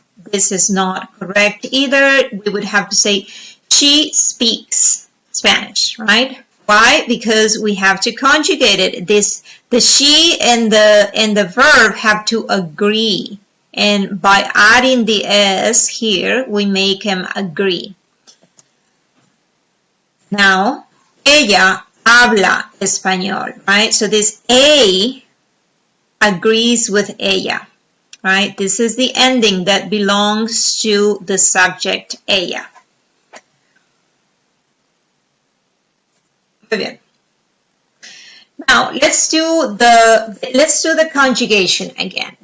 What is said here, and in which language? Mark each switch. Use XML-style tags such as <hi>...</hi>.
<en>This is not correct either. We would have to say she speaks Spanish, right? Why? Because we have to conjugate it. The she and the verb have to agree. And by adding the s here, we make them agree.</en> <es>Now, ella habla español, right?</es> <en>So this a agrees with ella, right? This is the ending that belongs to the subject ella.</en> <es>Muy bien.</es> <en>Now let's do the conjugation again.</en>